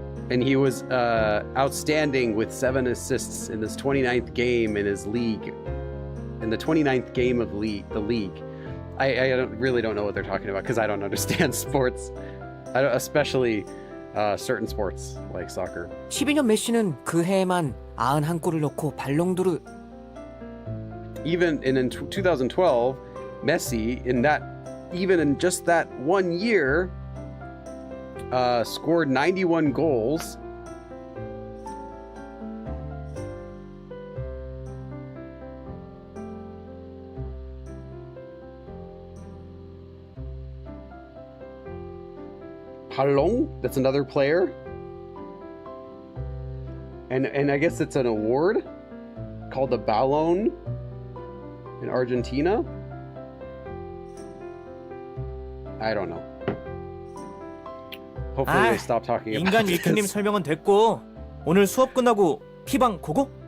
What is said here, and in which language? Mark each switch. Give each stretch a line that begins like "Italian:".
English: And he was outstanding with 7 assists in his 29th game in his league. In the 29th game of the league. I really don't know what they're talking about because I don't understand sports. Especially certain sports like soccer.
Korean: 12년 메시는 그 해에만 91골을 넣고 발롱도르
English: Even in 2012, Messi even in just that one year scored 91 goals. Palong, that's another player. And I guess it's an award called the Ballon in Argentina. I don't know. Hopefully they stop talking about
Korean: 인간 위키님
English: this.
Korean: 설명은 됐고 오늘 수업 끝나고 피방 고고?